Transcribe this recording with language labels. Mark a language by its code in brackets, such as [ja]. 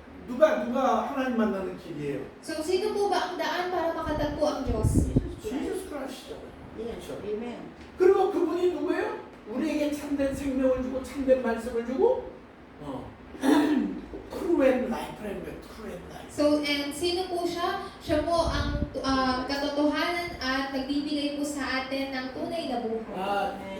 [ko] 누가 하나님 만나는 길이에요? [tl] So sino po ba ang daan para makatagpo ang Diyos? [ko] Jesus Christ죠. [en] Yes, amen. [ko] 그리고 그분이 누구예요? 우리에게 참된 생명을 주고 참된 말씀을 주고 [en] true and life [ko] 라는 거예요. [en] true and life. [tl] So, and sino po siya? Siya po ang katotohanan at nagbibigay po sa atin ng tunay na buhay.